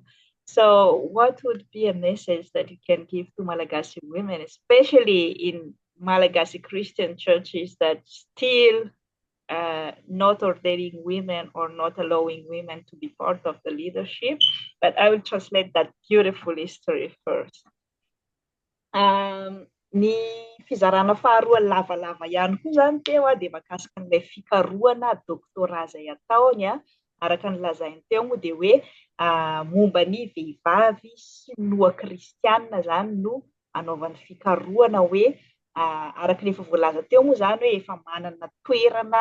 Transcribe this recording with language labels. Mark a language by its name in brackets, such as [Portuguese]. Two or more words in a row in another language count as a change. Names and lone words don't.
[English] So, what would be a message that you can give to Malagasy women, especially in Malagasy Christian churches that still not ordaining women or not allowing women to be part of the leadership? But I will translate that beautiful history first. [Malagasy] Ny fizarana faharoa lavalava ihany koa zany teo dia mahakasika an'ilay fikarohana doktora izay ataony araka ny lazainy teo moa dia hoe momba ny vehivavy sinoa kristiana zany no anaovan'ny fikarohana hoe araka ny efa voalaza teo moa zany hoe efa manana toerana